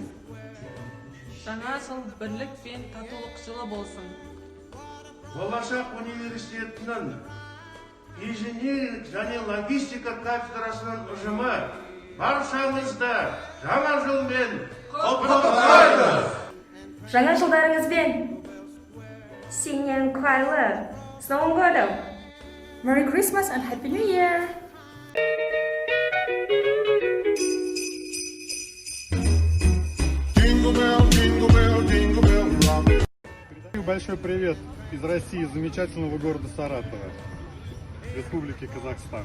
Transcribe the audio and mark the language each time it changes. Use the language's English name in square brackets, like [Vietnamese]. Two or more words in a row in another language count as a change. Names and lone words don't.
[Kazakh] Жаңа жыл бірлік пен татулық жылы болсын. Болашақ университетінің инженеринг және логистика кафедрасының ұжымы баршаңызды жаңа жылмен құттықтайды. [Russian] Жаңа жылдарыңызбен [Chinese] 新年快乐 [Russian] С Новым годом! [English] Merry Christmas and Happy New Year! [Russian] Большой привет из России, из замечательного города Саратова, Республики Казахстан.